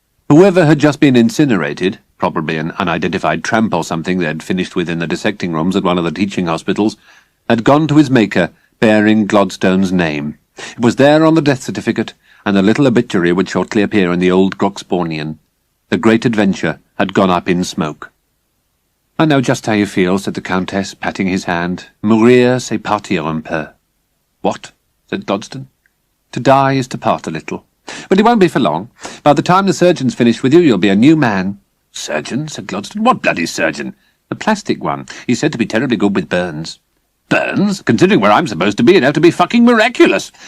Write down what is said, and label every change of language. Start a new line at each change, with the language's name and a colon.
English: Whoever had just been incinerated, probably an unidentified tramp or something they'd finished with in the dissecting rooms at one of the teaching hospitals, had gone to his maker bearing Gladstone's name. It was there on the death certificate, and a little obituary would shortly appear in the old Groxbornian. The great adventure had gone up in smoke. I know just how you feel, said the Countess, patting his hand.
French: Mourir, c'est partir un peu.
English: What? Said Gladstone. To die is to part a little. But it won't be for long. By the time the surgeon's finished with you, you'll be a new man. Surgeon? Said Gladstone. What bloody surgeon? The plastic one. He's said to be terribly good with burns. Burns? Considering where I'm supposed to be, it'd have to be fucking miraculous.